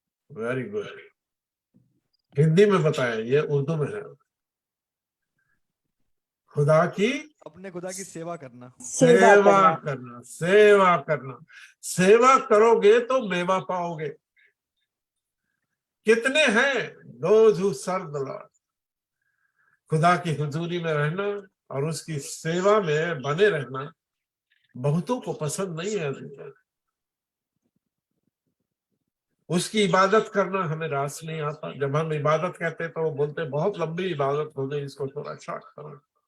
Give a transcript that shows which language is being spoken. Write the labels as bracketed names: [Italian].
[English] Very good. [Hindi] Hindi में बताएं, ये उर्दू में है। खुदा की, अपने खुदा की सेवा करना। सेवा करना। सेवा करना। सेवा करोगे तो मेवा पाओगे। कितने हैं [English] those who serve the Lord? [Hindi] खुदा की हुजूरी में रहना और उसकी सेवा में बने रहना बहुतों को पसंद नहीं है। उसकी इबादत करना हमें रास नहीं आता। जब हम इबादत कहते तो वो बोलते बहुत लंबी इबादत हो गई, इसको थोड़ा शॉर्ट करो।